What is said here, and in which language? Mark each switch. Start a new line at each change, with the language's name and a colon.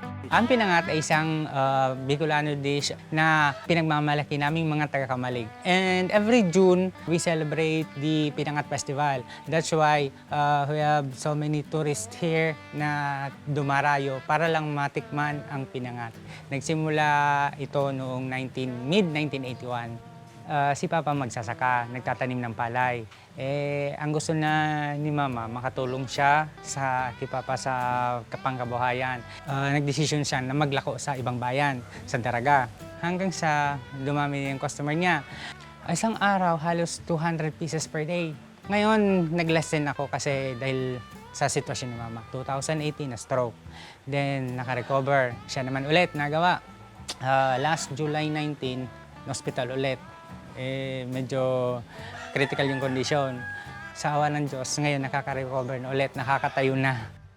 Filipino: Ang Pinangat ay isang Bicolano dish na pinagmamalaki naming mga taga-Kamalig.
English: And every June, we celebrate the Pinangat Festival. That's why we have so many tourists here
Filipino: na dumarayo para lang matikman ang Pinangat. Nagsimula ito noong mid-1981. Si Papa magsasaka, nagtatanim ng palay. Ang gusto na ni Mama, makatulong siya kay Papa sa pangkabuhayan. Nagdesisyon siya na maglako sa ibang bayan, sa Daraga. Hanggang sa dumami yung customer niya. Isang araw, halos
English: 200 pieces per day.
Filipino: Ngayon, nag-lessen ako kasi dahil sa sitwasyon ni Mama. 2018, na-stroke. Then, naka-recover. Siya naman ulit, nagawa. Last July 19, hospital ulit. Medyo critical yung kondisyon. Sa awa ng Diyos, ngayon nakaka-recover na ulit, nakakatayo na.